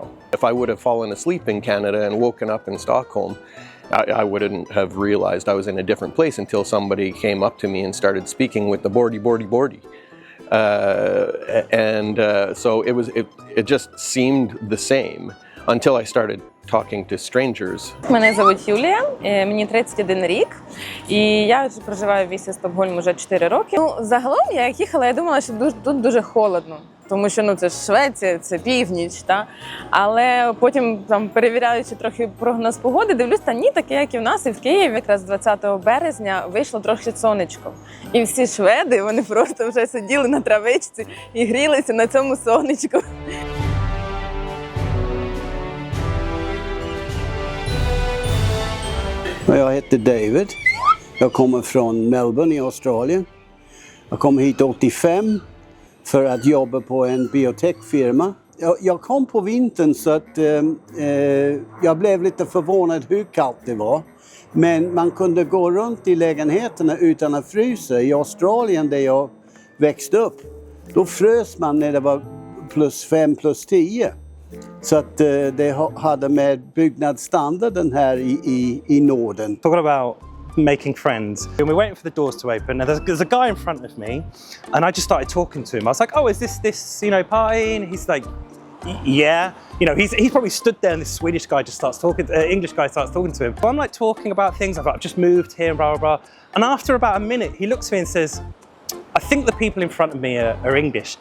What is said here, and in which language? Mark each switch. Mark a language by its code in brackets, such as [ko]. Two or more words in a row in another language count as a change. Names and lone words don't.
[en] If I would have fallen asleep in Canada and woken up in Stockholm, I wouldn't have realized I was in a different place until somebody came up to me and started speaking with the bordy. So it just seemed the same until I started talking to strangers. [uk] Мене звуть Юлія, мені 31 рік, і я проживаю в місті Стокгольм вже 4 роки. Загалом, я як їхала, я думала, що тут дуже холодно. Тому що це ж Швеція, це північ, та? Але потім, перевіряючи трохи прогноз погоди, дивлюсь, та ні, таке, як і в нас, і в Києві якраз 20 березня вийшло трохи сонечко. І всі шведи, вони просто вже сиділи на травичці і грілися на цьому сонечку. [sv] Jag heter David. Jag kommer från Melbourne i Australien. Jag kom hit 85 för att jobba på en biotechfirma. Jag kom på vintern så att jag blev lite förvånad hur kallt det var. Men man kunde gå runt i lägenheterna utan att frysa. I Australien där jag växte upp, då frös man när det var +5, +10. Så att det hade med byggnadsstandarden här i Norden. [en] Talking about making friends. And we're waiting for the doors to open, and there's a guy in front of me, and I just started talking to him. I was like, "Oh, is this party?" And he's like, "Yeah." He's probably stood there, and this Swedish guy just starts talking. English guy starts talking to him. So I'm like talking about things. I've just moved here, blah blah blah. And after about a minute, he looks at me and says, "I think the people in front of me are English.